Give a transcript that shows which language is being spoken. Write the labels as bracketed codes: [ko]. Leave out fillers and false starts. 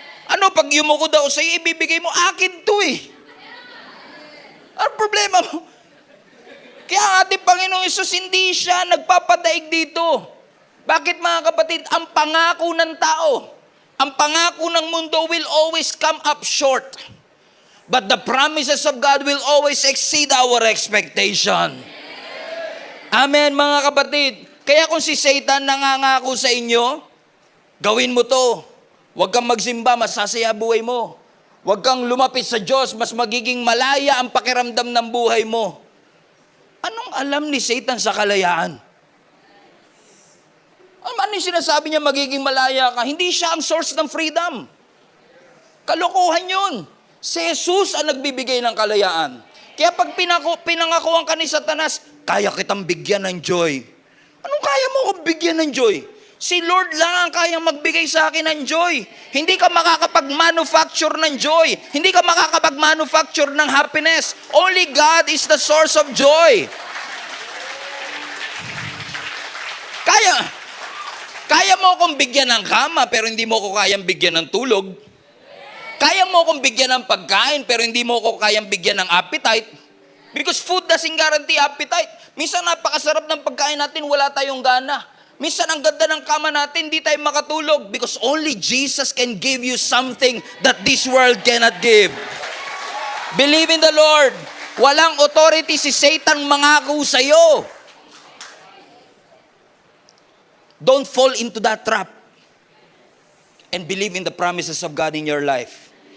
[tl] Ano, pag yumuko daw sa'yo, ibibigay mo, akin to eh. Ano problema mo? Kaya ang ating Panginoong Yesus, hindi siya nagpapadaig dito. Bakit mga kapatid? Ang pangako ng tao, ang pangako ng mundo [en] will always come up short. But the promises of God will always exceed our expectation. [tl] Amen, mga kapatid. Kaya kung si Satan nangangako sa inyo, gawin mo to. Huwag kang magsimba, masasaya buhay mo. Huwag kang lumapit sa Diyos, mas magiging malaya ang pakiramdam ng buhay mo. Anong alam ni Satan sa kalayaan? Ano yung sinasabi niya magiging malaya ka? Hindi siya ang source ng freedom. Kalokohan yun. Si Jesus ang nagbibigay ng kalayaan. Kaya pag pinangakuan ka ni Satanas, kaya kitang bigyan ng joy. Anong kaya mo akong bigyan ng joy? Si Lord lang ang kayang magbigay sa akin ng joy. Hindi ka makakapag-manufacture ng joy. Hindi ka makakapag-manufacture ng happiness. [en] Only God is the source of joy. [tl] Kaya mo akong bigyan ng kama, pero hindi mo ko kayang bigyan ng tulog. Kaya mo akong bigyan ng pagkain, pero hindi mo ko kayang bigyan ng appetite. [en] Because food doesn't guarantee appetite. [tl] Minsan napakasarap ng pagkain natin, wala tayong gana. Minsan ang ganda ng kama natin, hindi tayo makatulog. [en] Because only Jesus can give you something that this world cannot give. Believe in the Lord. [tl] Walang authority si Satan mangako sa'yo. [en] Don't fall into that trap. And believe in the promises of God in your life.